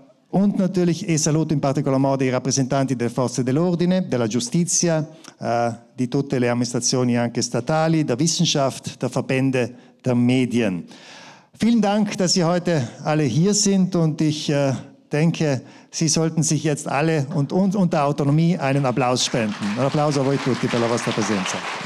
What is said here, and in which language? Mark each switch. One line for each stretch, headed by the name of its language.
German: Und natürlich
Italian: saluto in particolar modo i rappresentanti delle forze dell'ordine, della giustizia, di tutte le amministrazioni anche statali,
German: der Wissenschaft, der Verbände, der Medien. Vielen Dank, dass Sie heute alle hier sind und ich denke, Sie sollten sich jetzt alle und unter Autonomie einen Applaus spenden.
Italian: Un applauso a voi tutti per la vostra presenza.